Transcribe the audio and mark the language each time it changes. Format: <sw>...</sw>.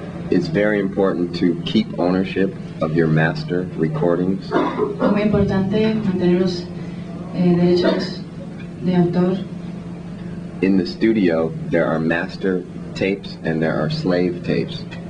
<en>It's very important to keep ownership of your master recordings.</en> <es>Es muy importante mantener los derechos de autor.</es> <en>In the studio, there are master tapes and there are slave tapes.</en>